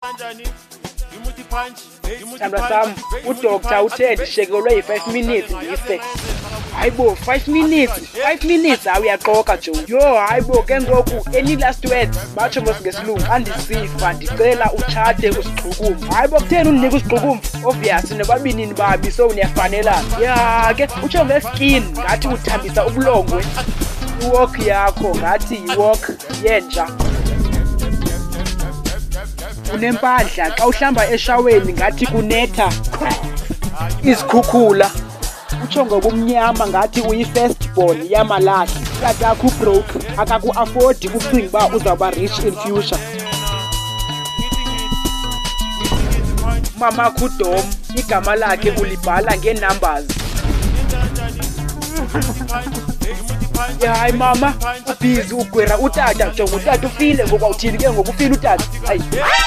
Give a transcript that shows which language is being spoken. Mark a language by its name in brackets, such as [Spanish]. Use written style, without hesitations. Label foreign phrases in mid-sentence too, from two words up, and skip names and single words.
[Xhosa] Sithandwa sami, udoktar uthe ndishekelwe yi-5 minutes ndife. Hayibo, 5 minutes, hayi uyaqoka Joe. Yo, hayibo, ke ngoku, [English] any last words? [Xhosa] Batsho ngesilungu, andisifa, ndicela utshate usigqukume. Hayibo, kutheni undinika usigqukume? Obvious, nobabini babi, so niyafanelana. Ya, ke, utsho nge-skin, ngathi uthambisa ubulongwe. I-walk yakho, ngathi yi-walk yenja. Unempahla, xa uhlamba eshaweni, ngathi kunetha. Izikhukhula. Utsho ngobumnyama ngathi uyi-first born yamalahla. Tatakho broke, akaku-afford ucinga uba uzawuba rich [English] in future. [Xhosa] Mamakho uDom, igama lakhe ulibhala ngee-numbers. Hayi mama, ubhizi ugwera utata, jonga utata ufile ngoku awuthini ke ngoku ufile utata.